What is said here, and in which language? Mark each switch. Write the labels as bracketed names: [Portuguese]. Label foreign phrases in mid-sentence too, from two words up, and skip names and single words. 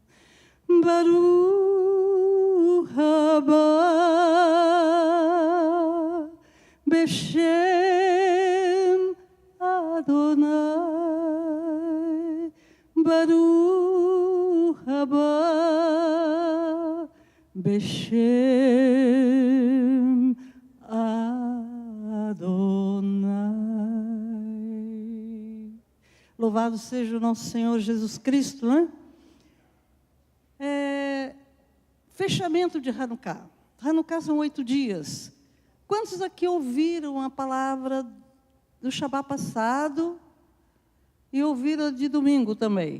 [Hebrew] ברוך הבא בשם אדוני, ברוך הבא בשם אדוני. [Portuguese] Louvado seja o nosso Senhor Jesus Cristo, né? Fechamento de Hanukkah. Hanukkah são 8 dias. Quantos aqui ouviram a palavra do Shabbat passado e ouviram de domingo também?